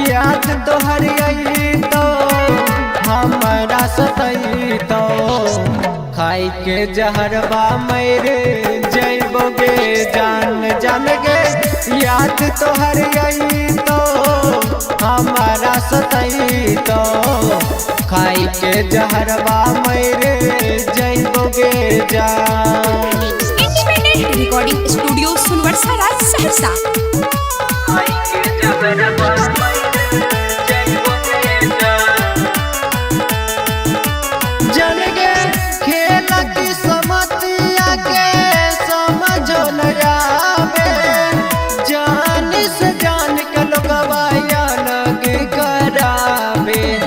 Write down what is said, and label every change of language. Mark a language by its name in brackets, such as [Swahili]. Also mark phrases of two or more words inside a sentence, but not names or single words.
[Maithili] याद तोहर आई तो हमरा सतई तो खाई के जहरवा मरे जइबोगे जान जान गे। याद तोहर आई तो हमारा सतई तो खाई के जहरवा मरे जइबोगे जान। [English] independent recording studio सुनवर्सा राज सहरसा। [Maithili] जन गे खेल की समतिया के समझो न आवे जान से जान के लोगवा अलग करावे।